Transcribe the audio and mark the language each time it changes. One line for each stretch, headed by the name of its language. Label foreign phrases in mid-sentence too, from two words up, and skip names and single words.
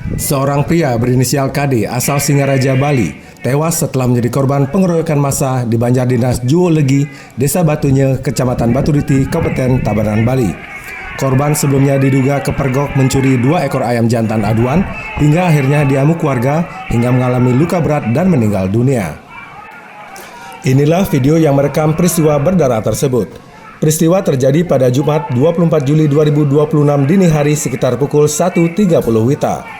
Indonesian: Seorang pria berinisial KD asal Singaraja, Bali, tewas setelah menjadi korban pengeroyokan massa di Banjar Dinas Juolegi, Desa Batunya, Kecamatan Baturiti, Kabupaten Tabanan, Bali. Korban sebelumnya diduga kepergok mencuri 2 ekor ayam jantan aduan hingga akhirnya diamuk warga hingga mengalami luka berat dan meninggal dunia. Inilah video yang merekam peristiwa berdarah tersebut. Peristiwa terjadi pada Jumat 24 Juli 2026 dini hari sekitar pukul 1.30 WITA.